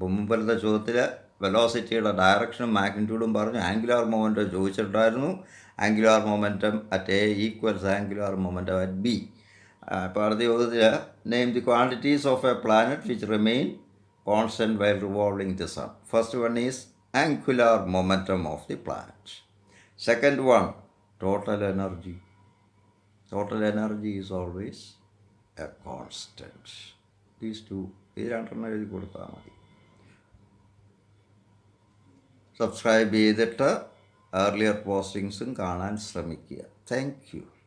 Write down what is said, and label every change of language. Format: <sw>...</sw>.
<ml>അപ്പോൾ മുമ്പത്തെ ചോദ്യത്തിൽ വെലോസിറ്റിയുടെ ഡയറക്ഷനും മാഗ്നിറ്റ്യൂഡും പറഞ്ഞു.</ml> <en>Angular momentum ചോദിച്ചിട്ടുണ്ടായിരുന്നു. Angular momentum at A equals angular momentum at B.</en> <ml>അപ്പോൾ അടുത്ത ചോദ്യത്തിൽ</ml> <en>Name the quantities of a planet which remain constant while revolving the sun. First one is angular momentum of the planet. Second one, total energy. Total energy is always a constant. These two,</en> <ml>ഈ രണ്ടെണ്ണം എഴുതി കൊടുത്താൽ മതി. Subscribe ചെയ്തിട്ട് earlier പോസ്റ്റിങ്സും കാണാൻ ശ്രമിക്കുക.</ml> <en>Thank you.</en>